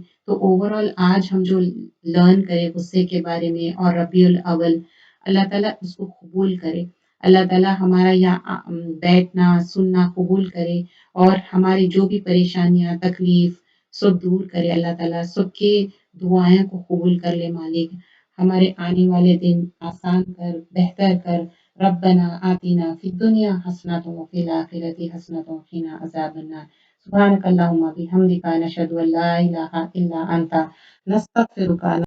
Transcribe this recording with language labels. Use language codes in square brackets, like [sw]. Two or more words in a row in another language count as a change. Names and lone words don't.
[ur] تو اوورآل آج ہم جو لرن کریں غصے کے بارے میں اور ربیع الاول، اللہ تعالیٰ اس کو قبول کرے. اللہ تعالیٰ ہمارا یہاں بیٹھنا سننا قبول کرے، اور ہماری جو بھی پریشانیاں تکلیف سب دور کرے. اللہ تعالیٰ سب کے دعائیں کو قبول کر لے مالک. ہمارے آنے والے دن آسان کر، بہتر کر. [ar] ربنا آتنا في الدنيا حسنة وفي الآخرة حسنة وقنا عذاب النار. سبحانك اللهم وبحمدك نشهد أن لا إله إلا أنت نستغفرك.